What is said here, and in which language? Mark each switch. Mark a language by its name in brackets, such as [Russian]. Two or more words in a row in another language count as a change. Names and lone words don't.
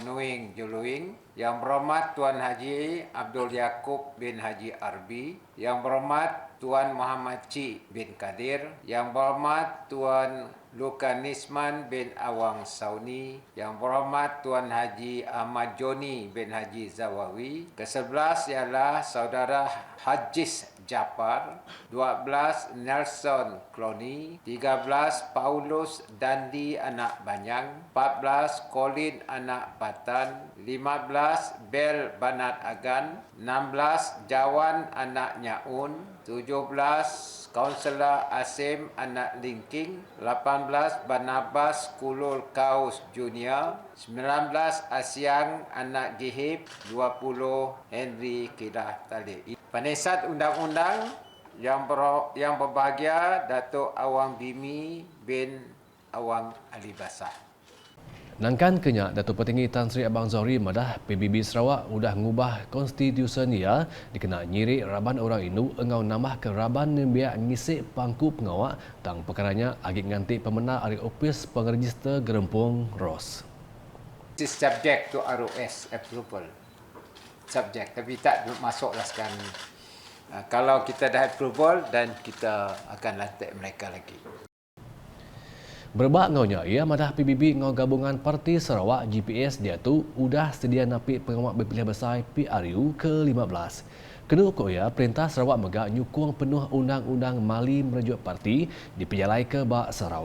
[Malay] Nuing Juluing, Yang Berhormat Tuan Haji Abdul Yaakob bin Haji Arbi, Yang Berhormat Tuan Muhammad Cik bin Kadir, Yang Berhormat Tuan Lukanisman bin Awang Sauni, Yang Berhormat Tuan Haji Ahmad Joni bin Haji Zawawi. Ke-11 ialah Saudara Hajis Japar, 12 Nelson Cloney, 13 Paulus Dandi anak Banyang, 14 Colin anak Patan, 15 Bel Banat Agan, 16 Jawan anak Nyaun, 17 Kaunselor Asim anak Linking, 18 Barnabas Kulul Kaus Junior, 19 Asyang anak Gihib, 20 Henry Kidah Talib. Penesat Undang-Undang yang berbahagia Datuk Awang Bimi bin Awang Ali Basah. [Iban] Nangkan kenyak Datuk Petinggi Tan Sri Abang Zohri madah PBB Sarawak sudah ngubah konstitusi dia dikena nyiri raban orang Indu engau nambah ke raban nembiak ngisi pangku pengawak tang perkaranya agik nganti pemenang ari opis pengeregister Gerempung Ros. [English] This is subject to ROS approval. [Malay] Subject, tapi tak masuklah sekarang. Kalau kita dah approval dan kita akan lantik mereka lagi. [Iban] Berbak ngaunya, ia madah PBB ngau gabungan Parti Sarawak GPS dia tu udah sedia napik pengawak berpilihan besar PRU ke-15. Kena ukur ia, Perintah Sarawak megak nyukung penuh undang-undang mali merujuk parti dipijalai ke Bak Sarawak.